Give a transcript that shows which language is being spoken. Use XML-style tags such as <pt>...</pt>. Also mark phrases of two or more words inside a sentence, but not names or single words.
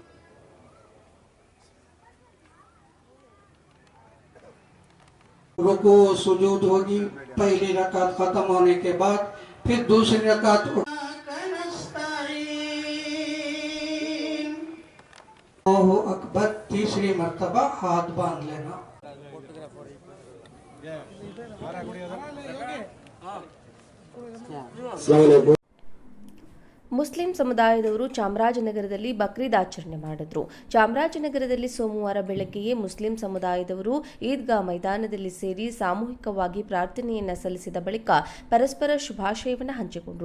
<hi>रुकू सुजूद होगी पहली रकात खत्म होने के बाद, फिर दूसरी रकात.</hi> <ar>الله أكبر.</ar> <hi>तीसरी मर्तबा हाथ बांध लेना.</hi> <kn>ಮುಸ್ಲಿಂ ಸಮುದಾಯದವರು ಚಾಮರಾಜನಗರದಲ್ಲಿ ಬಕ್ರೀದ್ ಆಚರಣೆ ಮಾಡಿದ್ರು. ಚಾಮರಾಜನಗರದಲ್ಲಿ ಸೋಮವಾರ ಬೆಳಗ್ಗೆಯೇ ಮುಸ್ಲಿಂ ಸಮುದಾಯದವರು ಈದ್ಗಾ ಮೈದಾನದಲ್ಲಿ ಸೇರಿ ಸಾಮೂಹಿಕವಾಗಿ ಪ್ರಾರ್ಥನೆಯನ್ನ ಸಲ್ಲಿಸಿದ ಬಳಿಕ ಪರಸ್ಪರ ಶುಭಾಶಯವನ್ನು ಹಂಚಿಕೊಂಡರು.</kn>